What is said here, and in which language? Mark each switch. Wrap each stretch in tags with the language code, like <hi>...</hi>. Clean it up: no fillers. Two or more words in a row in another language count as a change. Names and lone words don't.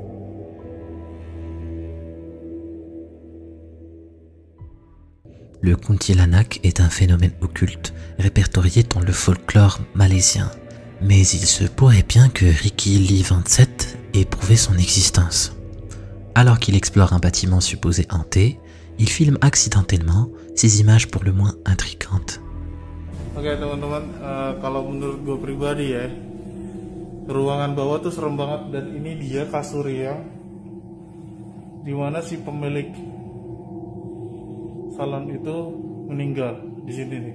<fr>Le kuntilanak est un phénomène occulte, répertorié dans le folklore malaisien. Mais il se pourrait bien que Ricky Lee 27 ait prouvé son existence. Alors qu'il explore un bâtiment supposé hanté, il filme accidentellement ces images pour le moins intrigantes.</fr> <id>Oke teman-teman, kalau menurut gue pribadi ya, ruangan bawah tuh serem banget dan ini dia kasurnya, dimana si pemilik salon itu meninggal di sini nih.</id>